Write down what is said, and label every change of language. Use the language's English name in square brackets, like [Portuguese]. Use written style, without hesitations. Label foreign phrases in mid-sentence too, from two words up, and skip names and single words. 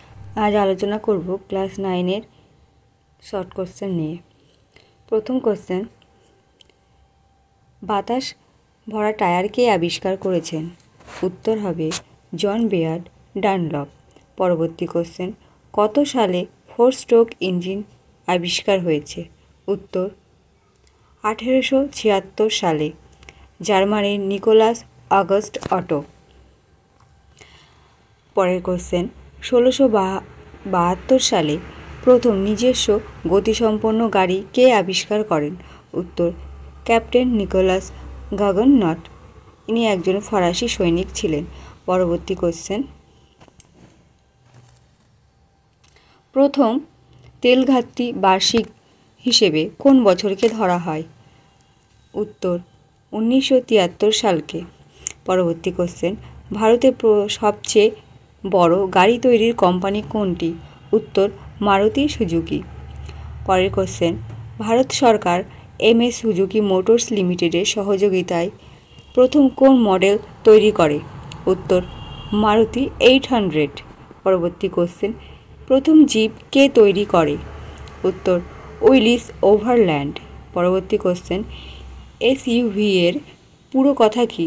[Bangla] আজ আলোচনা করব ক্লাস 9 [English] short question [Bangla] निये। প্রথম কোশ্চেন, বাতাস ভরা টায়ার কে আবিষ্কার करेছেন? উত্তর হবে জন বেয়ার্ড ডানলপ। পরবর্তী কোশ্চেন, কত সালে 4 [English] stroke engine [Bangla] आविष्कार हয়েছে? উত্তর 1876 সালে জার্মানির নিকোলাস অগাস্ট অটো। পরের কোশ্চেন, 1672 সালে প্রথম নিজস্ব গতিসম্পন্ন গাড়ি কে আবিষ্কার করেন? उत्तर ক্যাপ্টেন নিকোলাস গাগননট। ইনি একজন ফরাসি সৈনিক ছিলেন। পরবর্তী কোশ্চেন, প্রথম তেলঘাটতি বার্ষিক হিসেবে কোন বছরকে ধরা হয়? उत्तर 1973 সালকে। পরবর্তী কোশ্চেন, ভারতের সবচেয়ে বড় গাড়ি তৈরির কোম্পানি কোনটি? উত্তর মারুতি সুজুকি। পরের কোশ্চেন, ভারত সরকার MS সুজুকি মোটরস লিমিটেডের সহযোগিতায় প্রথম কোন মডেল তৈরি করে? उत्तर মারুতি 800। পরবর্তী কোশ্চেন, প্রথম জিপ কে তৈরি করে? उत्तर উইলিস ওভারল্যান্ড। পরবর্তী কোশ্চেন, SUV এর পুরো কথা কি?